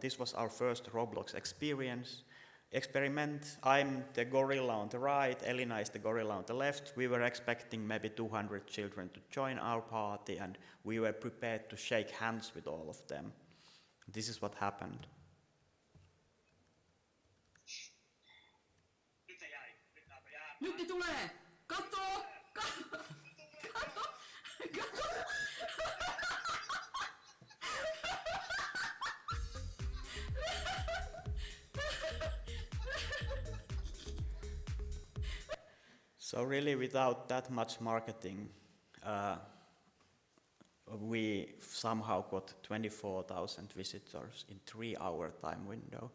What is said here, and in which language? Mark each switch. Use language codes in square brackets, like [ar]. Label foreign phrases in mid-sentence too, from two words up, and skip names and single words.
[en] This was our first Roblox experiment. I'm the gorilla on the right, Elina is the gorilla on the left. We were expecting maybe 200 children to join our party, and we were prepared to shake hands with all of them. This is what happened. [fi] Nyt ne tulee! Kato! Kato! Kato! [en] So really, without that much marketing, we somehow got 24,000 visitors in 3-hour time window.